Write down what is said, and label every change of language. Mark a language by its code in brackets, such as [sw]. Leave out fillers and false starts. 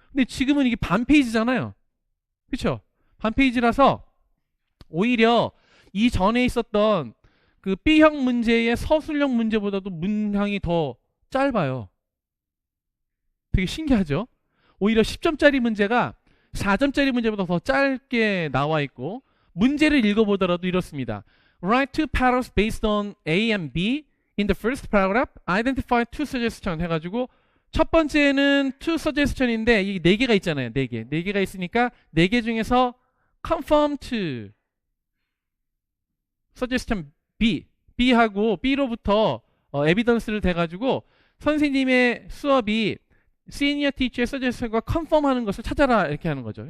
[ko] 근데 지금은 이게 반 페이지잖아요. 그렇죠? 반 페이지라서 오히려 이 전에 있었던 그 B형 문제의 서술형 문제보다도 문항이 더 짧아요. 되게 신기하죠? 오히려 10점짜리 문제가 4점짜리 문제보다 더 짧게 나와 있고, 문제를 읽어보더라도 이렇습니다. [en] Write two paragraphs based on A and B. In the first paragraph, identify two suggestions [ko] 해가지고 첫 번째는 [en] two suggestion [ko] 인데 이 네 개가 있잖아요. 네 개가 있으니까 네 개 중에서 [en] confirm to suggestion B, [ko] B하고 B로부터 에비던스를 대가지고 선생님의 수업이 시니어 티처의 서제스션과 컨펌하는 것을 찾아라 이렇게 하는 거죠.